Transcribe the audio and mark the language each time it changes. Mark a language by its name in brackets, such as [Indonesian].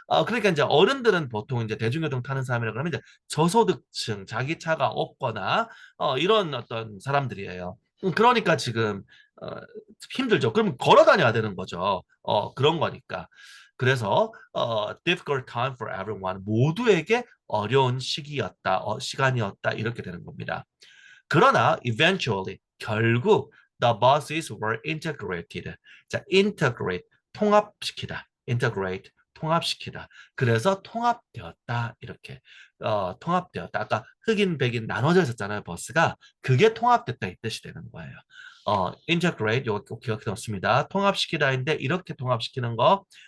[Korean] 그러니까 이제 어른들은 보통 이제 대중교통 타는 사람이라 그러면 이제 저소득층, 자기 차가 없거나 이런 어떤 사람들이에요. 그러니까 지금 어, 힘들죠. 그럼 걸어 다녀야 되는 거죠. 그런 거니까. 그래서 [English] difficult time for everyone [Korean] 모두에게 어려운 시간이었다 이렇게 되는 겁니다. 그러나 [English] eventually [Korean] 결국 [English] the buses were integrated. [Korean] 자, integrate 통합시키다. integrate 통합시키다. 그래서 통합되었다 이렇게 통합되었다. 아까 흑인 백인 나눠져 있었잖아요 버스가 그게 통합됐다 이 뜻이 되는 거예요. integrate 이거 꼭 기억해 놓습니다. 통합시키다인데 이렇게 통합시키는 거.